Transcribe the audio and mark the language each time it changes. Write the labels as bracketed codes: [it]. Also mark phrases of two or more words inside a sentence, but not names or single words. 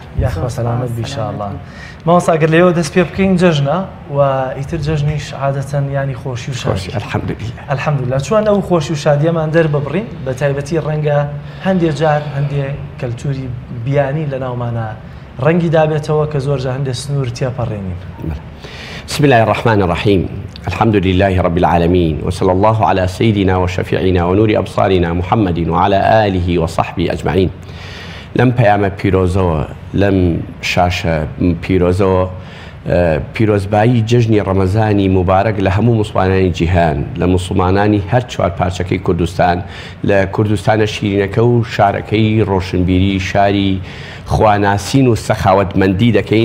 [ckb] یاخوا سەلامەت بی ئینشاءالله. مامۆستا ئەگەر لەوە دەست پێ بکەین جەژنە و ئیتر جەژنیش عادەتەن ینی خۆشی و شادی. الحەمدولله. چۆن ئەو خۆشی و شادیەمان دەرببڕین، بە تایبەتی ڕەنگە هەندێک جار هەندێک کەلتوری بیانی لە ناومانە ڕەنگی دابێتەوە کە زۆرجار هەندێک سنوور تێپەڕێنین. [ar] بسم الله الرحمن الرحيم. الحمد لله رب العالمين، وصلى الله على سيدنا وشفيعنا ونور أبصارنا محمد وعلى آله وصحبه أجمعين. [ckb] لم بيام بيروزو، لم شاشة بيروزو، پیرۆزبایی جژنی ڕەمەزانی مبارەک لە هەموو موسڵمانانی جیهان، لە موسڵمانانی هەر چوار پارچەکەی کوردستان، لە کوردستانە شیرینەکە و شارەکەی ڕۆشنبیری، شاری خواناسین و سەخاوەتمەندی دەکەین.